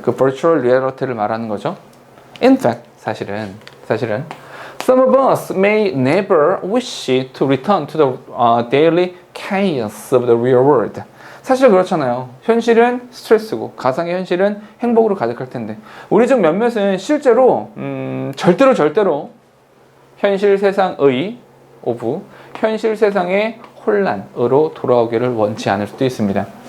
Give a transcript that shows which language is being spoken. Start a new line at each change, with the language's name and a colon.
Korean: 그 virtual reality를 말하는 거죠.
English: In fact,
Korean: 사실은
English: some of us may never wish to return to the daily chaos of the real world.
Korean: 사실 그렇잖아요. 현실은 스트레스고 가상의 현실은 행복으로 가득할 텐데, 우리 중 몇몇은 실제로 절대로 현실 세상의 현실 세상의 혼란으로 돌아오기를 원치 않을 수도 있습니다.